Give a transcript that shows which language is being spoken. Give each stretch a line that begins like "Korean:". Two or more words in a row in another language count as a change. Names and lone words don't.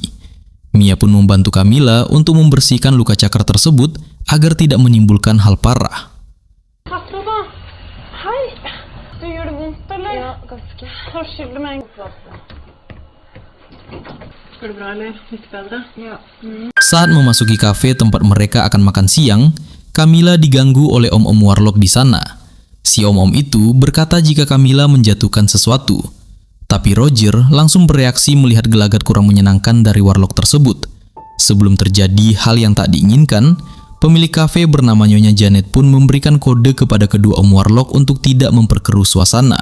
Indonesian: Mia pun membantu Camilla untuk membersihkan luka cakar tersebut agar tidak menimbulkan hal parah. Saat memasuki kafe tempat mereka akan makan siang, Camilla diganggu oleh om-om warlock di sana. Si om-om itu berkata jika Camilla menjatuhkan sesuatu. Tapi Roger langsung bereaksi melihat gelagat kurang menyenangkan dari warlock tersebut. Sebelum terjadi hal yang tak diinginkan, pemilik kafe bernama Nyonya Janet pun memberikan kode kepada kedua om warlock untuk tidak memperkeruh suasana.